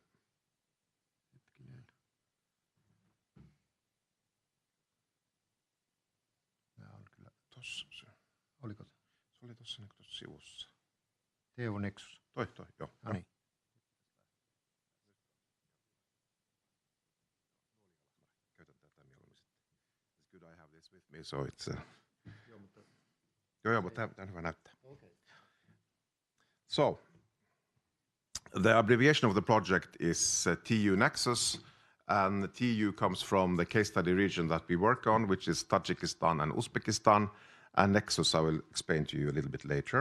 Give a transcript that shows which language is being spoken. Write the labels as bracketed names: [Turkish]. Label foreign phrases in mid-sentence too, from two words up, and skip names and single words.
[Finnish] Hetkinen. Nämä on kyllä... Tossa se. Oliko se? Se oli tossa niin tuossa sivussa. Teo Nexus. Toi, joo. No niin. Käytän tätä mieluummin sitten. [English] It's good I have this with me, so it's... [Finnish] Joo, mutta tämä on hyvä näyttää. [English] Okay. So, the abbreviation of the project is TU Nexus, and the TU comes from the case study region that we work on, which is Tajikistan and Uzbekistan, and Nexus I will explain to you a little bit later.